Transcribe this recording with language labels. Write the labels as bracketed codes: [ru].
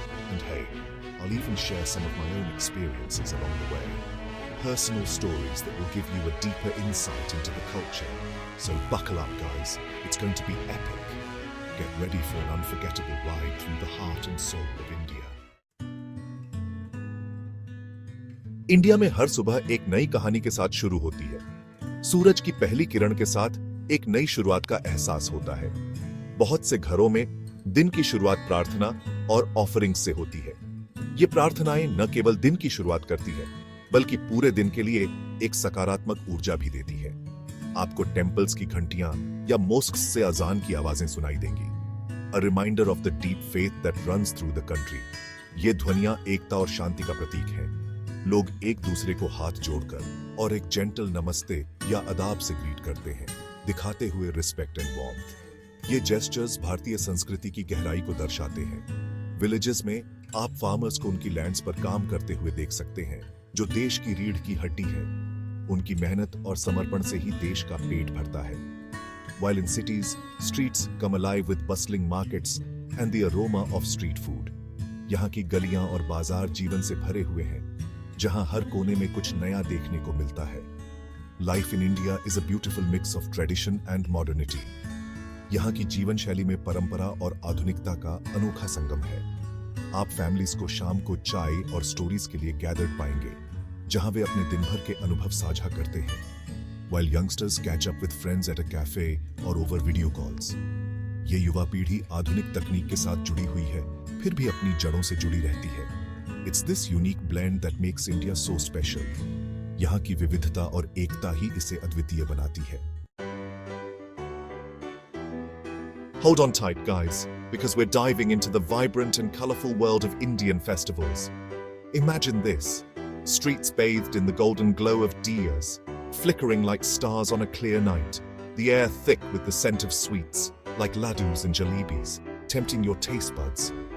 [en] And hey, I'll even share some of my own experiences along the way. Personal stories that will give you a deeper insight into the culture. So buckle up, guys. It's going to be epic. Get ready for an unforgettable ride through the heart and soul of India. [hi] India में हर सुबह एक नई कहानी के साथ शुरू होती है। सूरज की पहली किरण के साथ एक नई शुरुआत का एहसास होता है। बहुत से घरों में दिन की शुरुआत प्रार्थना और ऑफरिंग से होती है। ये प्रार्थनाएं न केवल दिन की शुरुआत करती है, बल्कि पूरे दिन के लिए एक सकारात्मक ऊर्जा भी देती है। आपको टेम्पल्स की घंटियां या मोस्क्स से अजान की आवाजें सुनाई देंगी। [en] A reminder of the deep faith that runs through the country. [hi] ये ध्वनियां एकता और शांति का प्रतीक हैं। लोग एक दूसरे को हाथ जोड़कर और एक जेंटल नमस्ते या अदाब से ग्रीट करते हैं, दिखाते हुए [en] Respect and warmth. [hi] ये जेस्चर्स भारतीय संस्कृति की गहराई को दर्शाते हैं। विलेजेस में आप फार्मर्स को उनकी लैंड्स पर काम करते हुए देख सकते हैं, जो देश की रीढ़ की हड्डी है। उनकी मेहनत और समर्पण से ही देश का पेट भरता है। [en] While in cities, streets come alive with bustling markets and the aroma of street food. [hi] यहाँ की गलियां और बाजार जीवन से भरे हुए हैं, जहां हर कोने में कुछ नया देखने को मिलता है। [en] Life in India is a beautiful mix of tradition and modernity. [hi] यहाँ की जीवन शैली में परंपरा और आधुनिकता का अनोखा संगम है। आप फैमिलीज को शाम को चाय और स्टोरीज के लिए गैदर्ड पाएंगे, जहां वे अपने दिन भर के अनुभव साझा करते हैं। [en] While youngsters catch up with friends at a cafe or over video calls. [hi] ये युवा पीढ़ी आधुनिक तकनीक के साथ जुड़ी हुई है, फिर भी अपनी जड़ों से जुड़ी रहती है। [en] It's this unique blend that makes India so special. [hi] यहाँ की विविधता और एकता ही इसे अद्वितीय बनाती है। [en] Hold on tight, guys, because we're diving into the vibrant and colorful world of Indian festivals. Imagine this: streets bathed in the golden glow of diyas, flickering like stars on a clear night, the air thick with the scent of sweets, like laddus and jalebis, tempting your taste buds.